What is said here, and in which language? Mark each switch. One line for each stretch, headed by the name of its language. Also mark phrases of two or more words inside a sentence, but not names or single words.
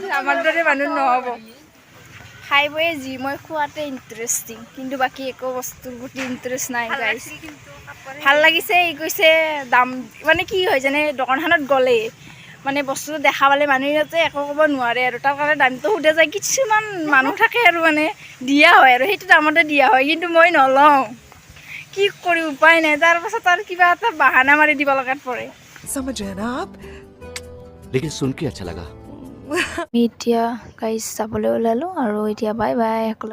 Assamese: আমাৰ দৰে মানুহ নহ'ব খাই বয়ে যি মই খোৱাতে ইণ্টাৰেষ্টিং কিন্তু বাকী একো বস্তুৰ প্ৰতি ইণ্টাৰেষ্ট নাই গাইছ ভাল লাগিছে এই কৈছে দাম মানে কি হয় জানে দোকানখনত গ'লে মানে বস্তুটো দেখা পালে মানুহে একো ক'ব নোৱাৰে আৰু তাৰ কাৰণে দামটো সোধা যায় কিছুমান মানুহ থাকে আৰু মানে দিয়া হয় আৰু সেইটো দামতে দিয়া হয় কিন্তু মই নলওঁ কি কৰি উপায় নাই তাৰ পাছত আৰু কিবা এটা বাহানা মাৰি দিব লগাত পৰে
Hindi: समझ रहे हैं ना आप लेकिन सुन के अच्छा लगा
Assamese: আমি এতিয়া গাইছ যাবলৈ ওলালোঁ আৰু এতিয়া
English: bye bye
Assamese: সকলো